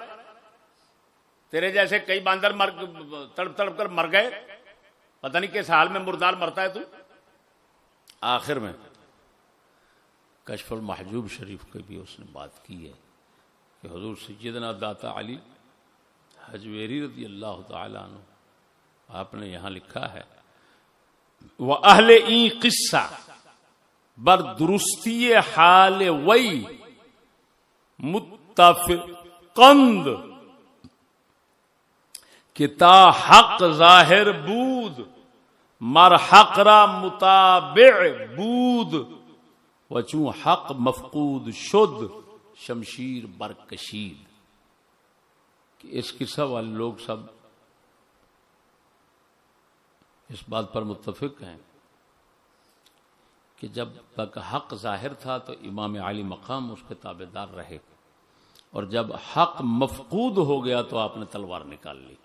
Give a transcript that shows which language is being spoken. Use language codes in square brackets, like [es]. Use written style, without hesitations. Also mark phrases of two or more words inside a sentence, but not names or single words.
[ur] تیرے جیسے کئی باندر تڑپ تڑپ کر مر گئے، پتہ نہیں کس حال میں مردار مرتا ہے تو. آخر میں کشف المحجوب شریف کی بھی اس نے بات کی ہے کہ حضور سیدنا داتا علی حجویری [ar] رضی اللہ تعالی عنہ، [ur] آپ نے یہاں لکھا ہے [fa] وَأَهْلِ این قصہ بر درستی حال وی متفقند کہ تا حق ظاہر بود مر حق را متابع بود و چون حق مفقود شد شمشیر برکشید. [ur] کہ اس قصہ والے لوگ سب اس بات پر متفق ہیں کہ جب تک حق ظاہر تھا تو امام علی مقام اس کے تابع دار رہے، اور جب حق مفقود ہو گیا تو آپ نے تلوار نکال لی۔